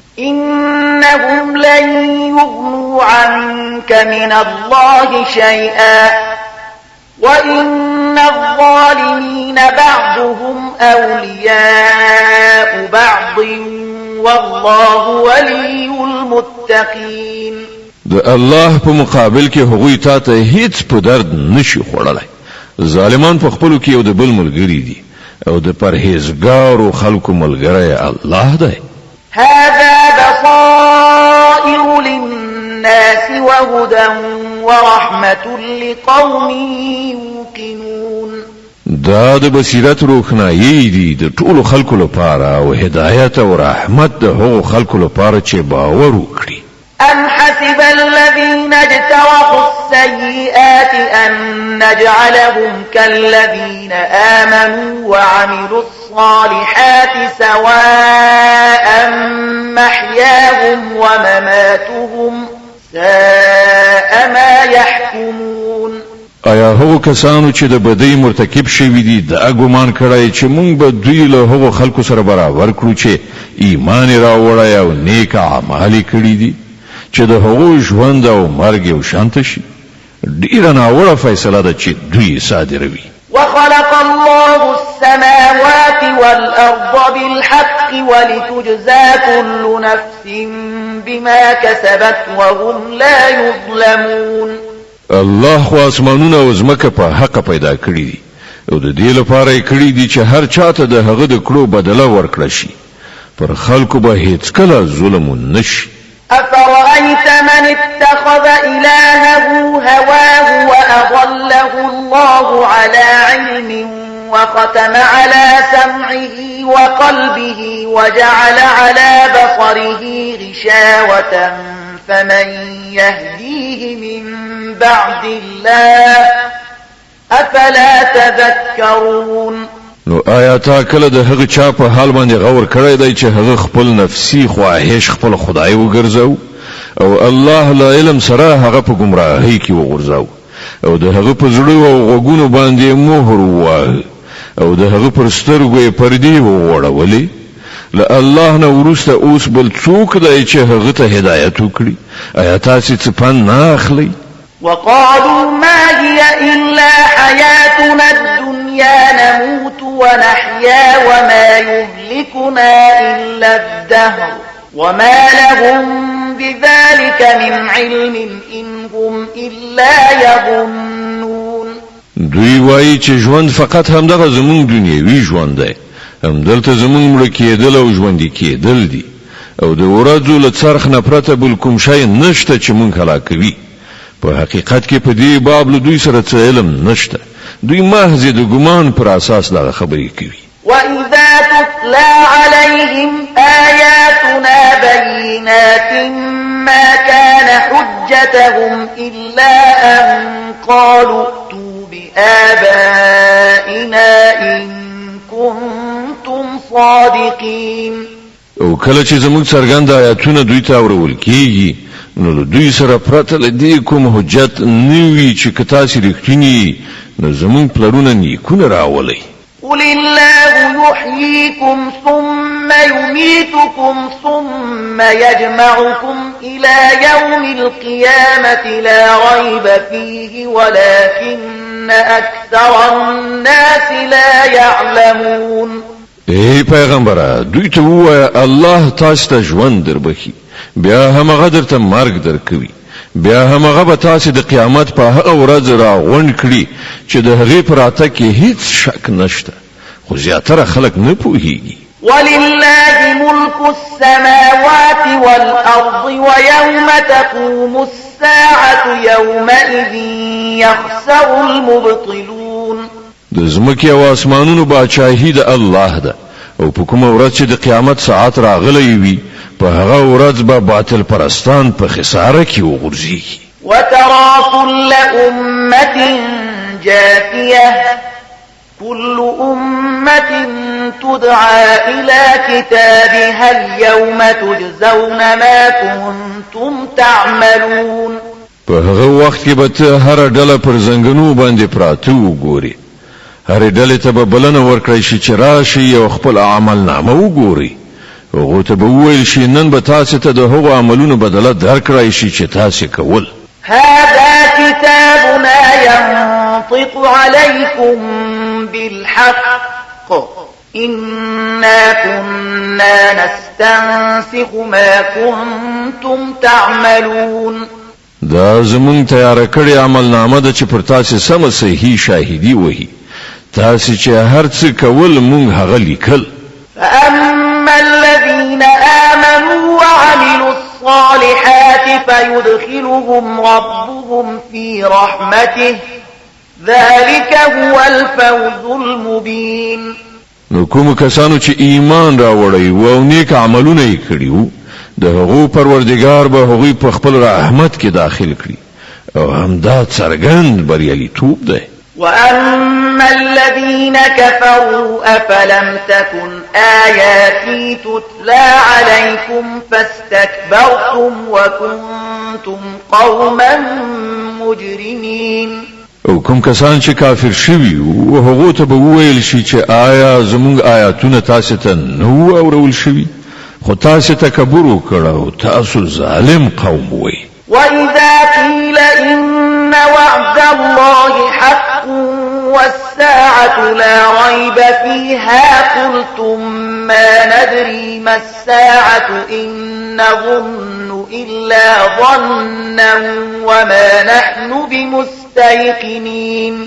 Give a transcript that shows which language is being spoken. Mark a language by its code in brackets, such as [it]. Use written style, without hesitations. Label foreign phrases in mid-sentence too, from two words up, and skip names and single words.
[ar] إنهم لن يغنوا عنك من الله شيئا وإن الظالمين بعضهم أولياء بعض والله ولي المتقين. [ps] د الله په مقابل کې هغوی تا ته هیڅ په درد نشي خوړلای. ظالمان په خپلو کې یو د بل ملګري دي، او د پرهیزګارو خلکو ملګری الله دی. [ar] هذا بصائر للناس وهدى ورحمة لقوم يوقنون. [ps] دا د بصیرت روښنایي دي د ټولو خلکو لپاره، او هدایت او رحمت د هغو خلکو لپاره چې باور وکړي. [ar] أم حسب الذين اجترحوا السيئات أن نجعلهم كالذين آمنوا وعملوا الصالحات سواء محياهم ومماتهم ساء ما يحكمون. [ps] آیا هغو کسانو چې د بدۍ مرتکب شوي دي د ګمان کړی چې موږ به دوی له هغو خلکو سره برابر کړو چې ایمان یې راوړی او نیک اعمال یې کړي دي، چې د هغو ژوند او مرګ یو شانته شي؟ ډیره ناوړه فیصله ده چې دوی صادروي. [ar] وخلق الله السماوات والأرض بالحق ولتجزى كل نفس بما كسبت وهم لا يظلمون. [ps] الله خو اسمانونه او ځمکه په حق پیدا کړی دي، او د دې لپاره یې کړی دي چې هر چاته د هغه د کړو بدله ورکړه شي، پر خلکو به هیڅ کله ظلم نشي. [ar] أفرأيت من اتخذ إلهه هواه وأضله الله على علم وختم على سمعه وقلبه وجعل على بصره غشاوة فمن يهديه من بعد الله أفلا تذكرون. [ps] نو آیا تا کله د هغه چا په حال باندې غور کړی دی چې هغه خپل نفسي خواهش خپل خدای وګرځاو او الله لا علم سره هغه په گمراهۍ کې وګرځاو او د هغه په زړه او غوګونو باندې مهر ووهه او د هغه پر سترګو یې پردې ووړولې له الله نه وروسته اوس بل څوک دی چې هغه ته هدایت وکړي؟ آیا تاسې څه پند نه اخلئ؟ [ar] وقالوا ما هي إلا حياتنا الدنيا نموت ونحيا وما يهلكنا إلا الدهر وما لهم بذلك من علم إن هم إلا يظنون. [ps] دوی وایي چې ژوند فقط همدغه زمونږ دنیوي ژوند دی، همدلته زمونږ مړه کېدل او ژوندي کېدل دي او د ورځو له څرخ نه پرته بل کوم شی نشته چې مونږ هلاکوي. په حقیقت کې په دې باب له دوی سره څه علم نشته، دوی محض د ګمان پر اساس دا خبرې کوي. [ar] وَإِذَا تُتْلَى عَلَيْهِمْ آيَاتُنَا بَيِّنَاتٍ مَا كَانَ حُجَّتَهُمْ إِلَّا أَن قَالُوا ائْتُوا بِآبَائِنَا إِن كُنتُمْ صَادِقِينَ. [ps] او کله چې زموږ څرګند آیاتونه دوی ته اورول کیږي نو دوی سره پرته له دې کوم حجت نوي چې که تاسې رښتینی نو زموږ پلرونه نیکونه راولئ. [ar] قل الله يحييكم ثم يميتكم ثم يجمعكم إلى يوم القيامة لا ريب فيه ولكن أكثر الناس لا يعلمون. [ps] ای پیغمبره دوی ته ووایه الله تاسو ته ژوند دربخي بیا همغه درته مرګ درکوي بیا همغه به تاسو د قیامت په هغه ورځ راغونډ کړي چې د هغې په راتګ کې هیڅ شک نشته، خو زیاتره خلک نه پوهیږي. [ar] ولله ملك السماوات والأرض ويوم تقوم الساعة يومئذ يخسر المبطلون. [ps] د ځمکې او اسمانونو باچاهي د الله ده او په کومه ورځ چې د قیامت ساعت راغلی وي په هغه ورځ به باطل پرستان په خساره کې وغورځيږي. [ar] وترى كل أمة جاثية كل أمة تدعى إلى كتابها اليوم تجزون ما كنتم تعملون. [ps] په هغه وخت کې به ته هر ډله پر زنګنو باندې پراته وګوري، هر ډله ته به بلنه ورکړی شي چې راشي او خپل عمل نامه وګوري. هغه ته به وویل شي نن به تاسو ته د هغو عملونو بدله درکړی شي چې تاسو کول. [ar] هذا كتابنا ينطق عليكم بالحق إنا كنا نستنسخ ما كنتم تعملون. [ps] دا زمون تیار کړی عمل نامه ده چې پر تاسو سم صحیح شاهدی وهي، تاسو چې هر څه کول مونږ هغه لیکل. [ar] فأما الذين آمنوا وعملوا الصالحات فيدخلهم ربهم في رحمته ذلك هو الفوز المبين. [ps] نو کوم کسانو چې ایمان راوړی او نیک عملونه یې کړیو د هغو پروردگار به هغوی په خپل رحمت کې داخل کړي او همدا څرګند بریالیتوب دی. [ar] وأما الذين كفروا أفلم تكن آياتي تتلى عليكم فاستكبرتم وكنتم قوما مجرمين. [ps] او کوم کسان چې کافر شوي او هغه ته به وویل شي چې آیا زموږ آیاتونه تاسو ته نو اورول شوي، خو تاسو تکبر وکړ او تاسو ظالم قوم وئ. [ar] وإذا قيل إن وعد الله حق والساعة لا ريب فيها قلتم ما ندري ما الساعة إن نظن إلا ظنا وما نحن بمستيقنين.